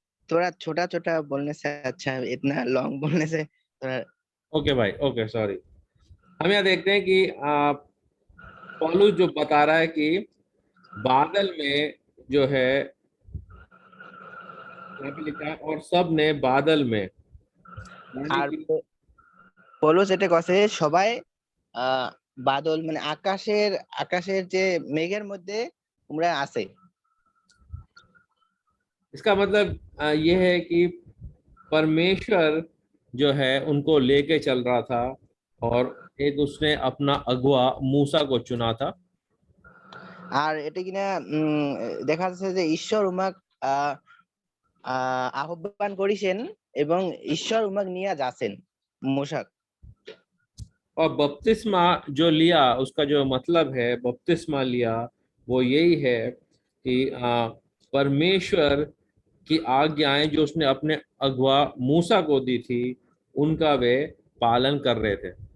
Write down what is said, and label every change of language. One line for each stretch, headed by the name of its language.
Hindi: थोड़ा छोटा छोटा बोलने से अच्छा है, इतना लॉन्ग बोलने से थोड़ा। ओके भाई, ओके सॉरी। हम यहाँ देखते हैं कि पौलुस जो बता रहा है कि बादल में जो है यहाँ पे लिखा है, और सब ने बादल में, यानी
Bangla: আর
Hindi: कि
Bangla: পৌলুস এটা কছে সবাই বাদল মানে আকাশের যে মেঘের মধ্যে তোমরা আছে।
Hindi: इसका मतलब ये है कि परमेश्वर जो है उनको लेके चल रहा था, और एक उसने अपना अगुआ मूसा को चुना था।
Bangla: আর এটা কিনা দেখা যাচ্ছে যে ঈশ্বর উমাক আহ্বান করেছেন এবং ঈশ্বর উমাক নিয়ে যাচ্ছেন मूसा।
Hindi: और बपतिस्मा जो लिया, उसका जो मतलब है बपतिस्मा लिया, वो यही है कि परमेश्वर की आज्ञाएं जो उसने अपने अगुआ मूसा को दी थी उनका वे पालन कर रहे थे।